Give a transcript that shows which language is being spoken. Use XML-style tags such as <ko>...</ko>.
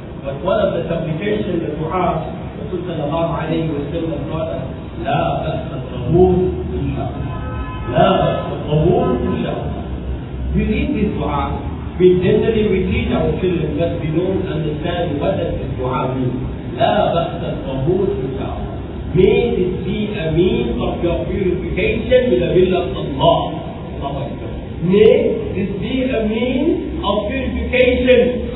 <en>But one of the supplications, the dua, Rasul sallallahu alayhi wa sallam taught us,</en> <ar>لا بأس الطهور إن شاء الله. لا بأس الطهور إن شاء الله.</ar> <en>We read this dua. We generally teach our children, but we don't understand what does this dua mean.</en> <ar>لا بأس الطهور إن شاء الله.</ar> <en>May this be a means of your purification with the will of Allah. May this be a means of purification.</en>